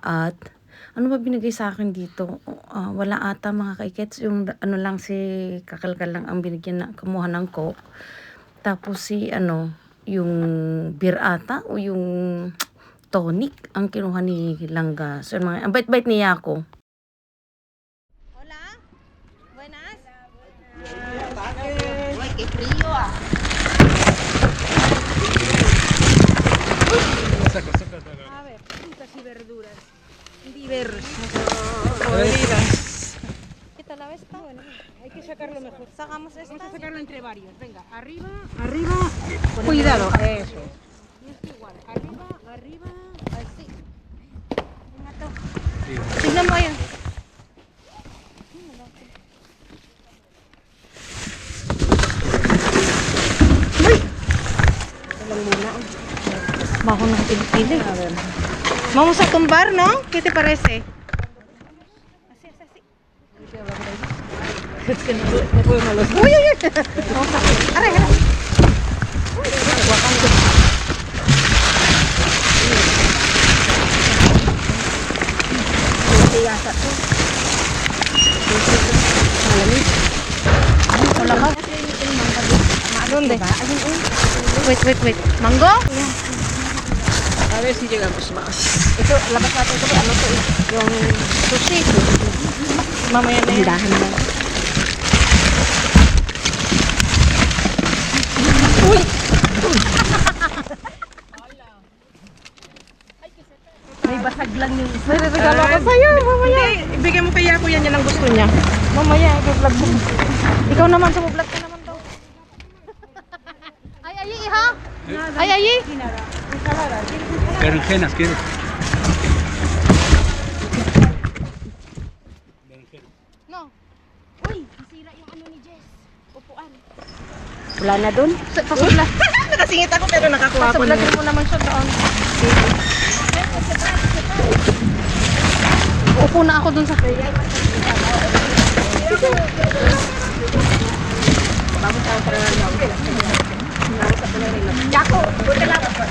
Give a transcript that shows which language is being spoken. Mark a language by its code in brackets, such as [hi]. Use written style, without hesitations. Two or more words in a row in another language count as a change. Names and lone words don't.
[tl] At, ano ba binigay sa akin dito? Wala ata mga kaikit. Yung, lang si Kakalkal lang ang binigyan na, kumuha ng Coke. Tapos si, yung beer ata o yung tonic ang kinuha ni Langga. So, ang bait-bait ni Yaku. [es] Qué frío, ah. A ver, frutas y verduras diversas. Podridas. ¿Qué tal la ves? Está bueno. Hay que sacarlo mejor. Sacamos esta. Vamos a sacarlo entre varios. Venga, arriba, arriba. Cuidado. Eso. Y esto igual. Arriba, arriba. Así. Venga, tú. [tl] Tignan mo yan. Bajo ng pili-pili. [es] Vamos a tumbar, ¿no? ¿Qué te parece? Así, así, así. Es que no podemos los dos. Uy, uy, uy. Vamos a... [tl] Aray, aray. Wala ka? [es] ¿Dónde? Wait. ¿Mango? A ver si llegamos más. [tl] Ito, labas natin ito. Ano to eh? Yung sushi. Mamaya na yan. Dahan lang. Uy! May basag lang yung isa. May regalo ko sa'yo, mamaya. Hindi, ibigay mo kaya ko yan ang gusto niya. Mamaya, i-vlog mo. Ikaw naman, sa vlog ka naman daw. Ay, iha? Ay. [es] Berenjenas, ¿quieres? No. [tl] Uy, nasira yung ano ni Jess. Upuan. Wala na dun. Pasublag. Nakasingit ako pero nakakuha ko na. Pasublag mo naman siya doon. Upo na ako dun sa... Yako, buti lang.